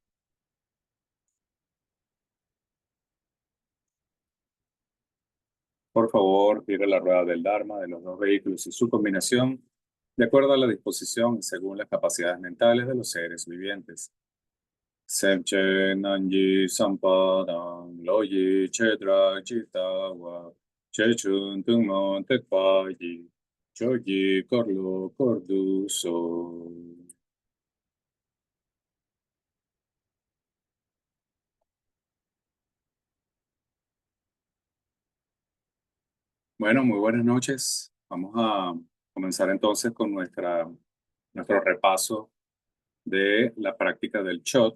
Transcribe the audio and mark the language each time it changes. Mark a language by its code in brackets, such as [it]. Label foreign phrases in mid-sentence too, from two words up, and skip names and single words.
[es] Por favor, tire la rueda del Dharma de los dos vehículos y su combinación, de acuerdo a la disposición y según las capacidades mentales de los seres vivientes. [bo] སེམས་ཅན་རྣམས་ཀྱི་བསམ་པ་དང་བློ་ཡི་བྱེ་བྲག་ཇི་ལྟ་བ། ཆེ་ཆུང་ཐུན་མོང་ཐེག་པའི་ཆོས་ཀྱི་འཁོར་ལོ་བསྐོར་དུ་གསོལ. [es] Bueno, muy buenas noches. Vamos a comenzar entonces con nuestro repaso de la práctica del shot.